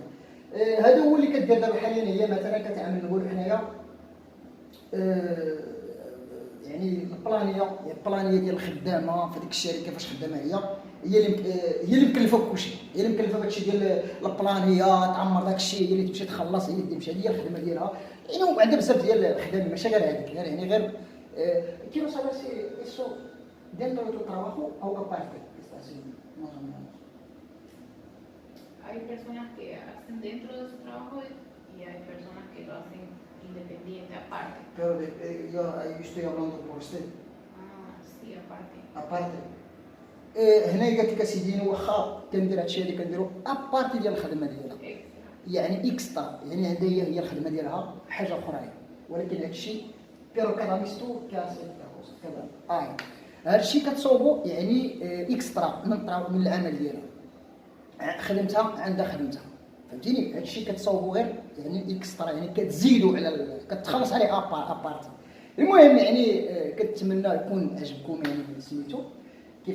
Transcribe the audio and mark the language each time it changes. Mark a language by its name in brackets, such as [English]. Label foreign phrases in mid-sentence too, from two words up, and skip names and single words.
[Arabic] هذا هو اللي كدير دابا حاليا هي مثلا كتعامل نقولوا حنايا يعني البلانيه ديال الخدامه في ديك الشركه فاش خدامه هي اللي مكلفه بكلشي، هي اللي مكلفه بهادشي ديال البلانيه تعمر داك الشيء هي اللي تمشي تخلص هي اللي تمشي هي الخدمه ديالها يعني وعندها بزاف ديال الخدام ماشي غير هذيك يعني غير [Spanish] quiero saber si eso dentro de tu trabajo o aparte que estás haciendo más o menos. Hay personas que hacen dentro de su trabajo y hay personas que lo hacen independiente, aparte. Pero yo estoy hablando por usted. Sí, aparte. Aparte. [Arabic] هنا قالت لك اسيدي واخا كندير هادشي اللي كنديرو ابارتي ديال الخدمه ديالها يعني اكسترا يعني عندها هي الخدمه ديالها حاجه اخرى ولكن هادشي [Spanish] pero cada mes tú qué haces [Arabic] كذا هادشي كتصوبو يعني اكسترا من العمل ديالها خدمتها عندها خدمتها فهمتيني هادشي كتصوبو غير يعني اكسترا يعني كتزيدو على كتخلص عليه ابارتي المهم يعني كنتمنى يكون عجبكم يعني سميتو كيف